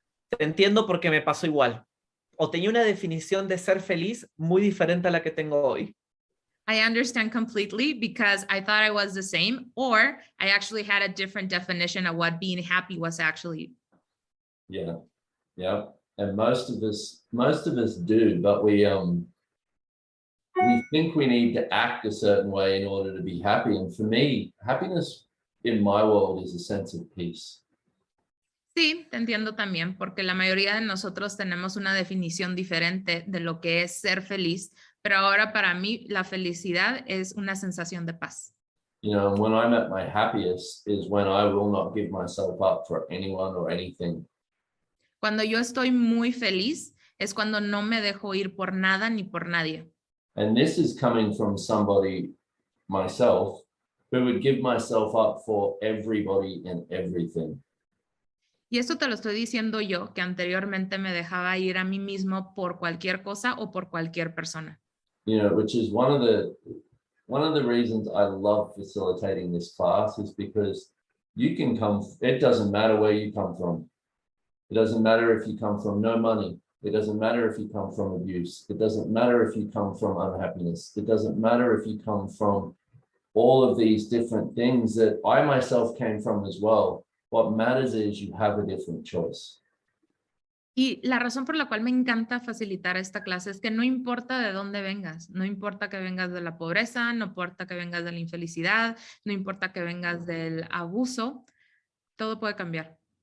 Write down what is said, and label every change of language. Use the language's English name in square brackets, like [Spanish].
[Spanish] Te entiendo porque me pasó igual. O tenía una definición de ser feliz muy diferente a la que tengo hoy. [English] I understand completely because I thought I was the same, or I actually had a different definition of what being happy was actually. Yeah, and most of us do, but we think we need to act a certain way in order to be happy. And for me, happiness in my world is a sense of peace. [Spanish] Sí, te entiendo también, porque la mayoría de nosotros tenemos una definición diferente de lo que es ser feliz, pero ahora para mí la felicidad es una sensación de paz. [English] You know, when I'm at my happiest is when I will not give myself up for anyone or anything. [Spanish] Cuando yo estoy muy feliz es cuando no me dejo ir por nada ni por nadie. [English] And this is coming from somebody, myself, who would give myself up for everybody and everything. [Spanish] Y esto te lo estoy diciendo yo, que anteriormente me dejaba ir a mí mismo por cualquier cosa o por cualquier persona. [English] You know, which is one of the reasons I love facilitating this class is because you can come, it doesn't matter where you come from. It doesn't matter if you come from no money. It doesn't matter if you come from abuse. It doesn't matter if you come from unhappiness. It doesn't matter if you come from all of these different things that I myself came from as well. What matters is you have a different choice. [Spanish] Y la razón por la cual me encanta facilitar esta clase es que no importa de dónde vengas, no importa que vengas de la pobreza, no importa que vengas de la infelicidad, no importa que vengas del abuso, todo puede cambiar.